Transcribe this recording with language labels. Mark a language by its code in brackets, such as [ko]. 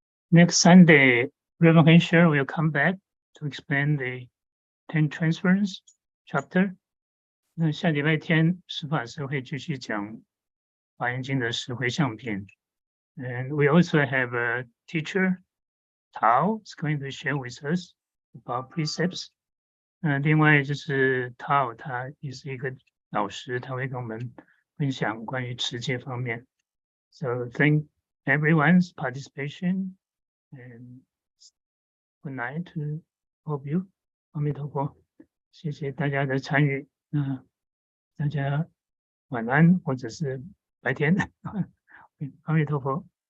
[en] Next Sunday, Reverend Hensher will come back to explain the 10 transference chapter. [zh] 那下礼拜天，释法师会继续讲华严经的十回向篇。 [en] And we also have a teacher, Tao, is going to share with us about precepts. [zh] 另外就是 Tao， 他也是一个老师，他会跟我们分享关于持戒方面。 [en] So thank everyone's participation and good night to all of you. [zh] 阿弥陀佛，谢谢大家的参与。大家晚安，或者是白天。阿弥陀佛。